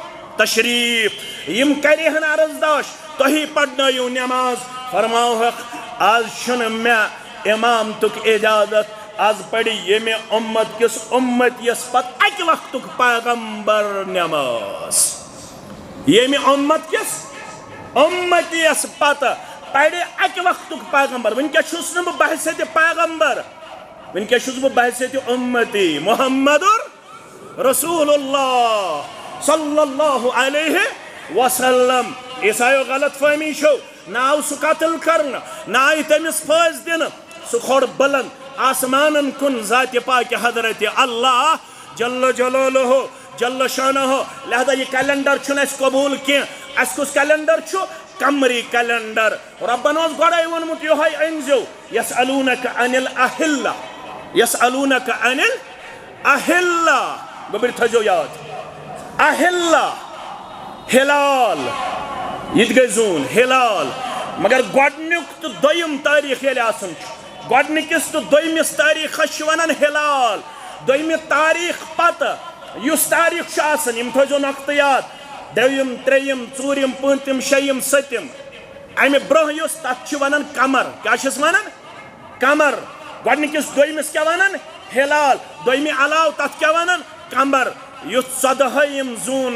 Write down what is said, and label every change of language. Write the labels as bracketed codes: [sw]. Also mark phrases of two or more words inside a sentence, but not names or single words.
[ks] تشریف یم کرِہن عرضداشت تُہی پرنٲیِو نماز فرماوہکھ آز چھُنہٕ مےٚ امامتُک اجازت آز پرِ ییٚمہِ اُمت کِس اُمتیس پتہٕ اکہِ وقتُک پیغمبر نماز ییٚمہِ اُمت کِس اُمتیس پتہٕ پرِ اکہِ وقتُک پیغمبر وٕنکٮ۪س چھُس نہٕ بہٕ بحثیتِ پیغمبر وٕنکٮ۪س چھُس بہٕ بحثیتِ اُمتی محمد رسول اللہ [ar] صلی اللہ علیہ وسلم [ks] عیسایو غلط فہمی چھو نہ آو سُہ قتل کرنہٕ نہ آیہِ تٔمِس پھٲنٛسۍ دِنہٕ سُہ کھوٚر بلند آسمانن کُن ذاتِ پاکہِ حضرت اللہ [ar] جل جلالہ جل شانہ [ks] لہذا یہ کیلنڈر چھُنہٕ اَسہِ قبوٗل کینٛہہ اَسہِ کُس کیلنڈر چھُ قمری کیلنڈر ربن اوس گۄڈے ووٚنمُت یِہوٚے أنۍزیو [ar] یسألونک عن الأحلہ یسألونک عن الأحلہ [ks] گوٚبٕرۍ تھٲیزیو یاد احلہ ہلال یہ تہِ گٔے زوٗن ہلال مگر گۄڈنیُک تہٕ دوٚیِم تٲریٖخ ییٚلہِ آسان چھُ گۄڈنِکِس تہٕ دوٚیمِس تٲریٖخس چھِ ونان ہلال دوٚیمہِ تاریٖخ پتہٕ یُس تاریٖخ چھُ آسان یِم تھٲیزیو نۄقطہٕ یاد دوٚیِم ترٛیٚیِم ژوٗرِم پٲنٛژِم شیٚیِم سٔتِم امہِ برونٛہہ یُس تتھ چھِ ونان قمر کیٛاہ چھِس ونان قمر گۄڈنِکِس دوٚیمِس کیٛاہ ونان ہلال دوٚیمہِ علاوٕ تتھ کیٛاہ ونان قمر یُس 14ہِم زوٗن